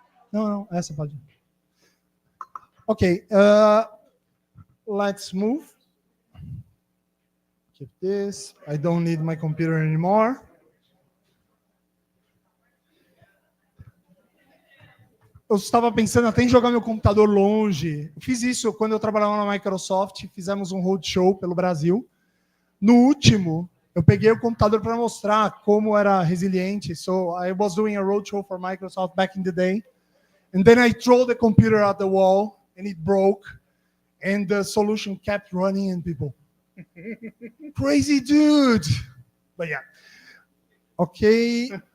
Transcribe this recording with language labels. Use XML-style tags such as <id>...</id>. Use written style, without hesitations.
<en>No,</en> <pt>essa pode.</pt> <en>Okay, let's move. Keep this. I don't need my computer anymore.</en> <pt>Eu estava pensando até em jogar meu computador longe. Eu fiz isso quando eu trabalhava na Microsoft, fizemos um roadshow pelo Brasil. No último, eu peguei o computador para mostrar como era resiliente.</pt> <en>So I was doing a roadshow for Microsoft back in the day. And then I threw the computer at the wall and it broke. And the solution kept running and people, crazy dude. But yeah. Okay.</en>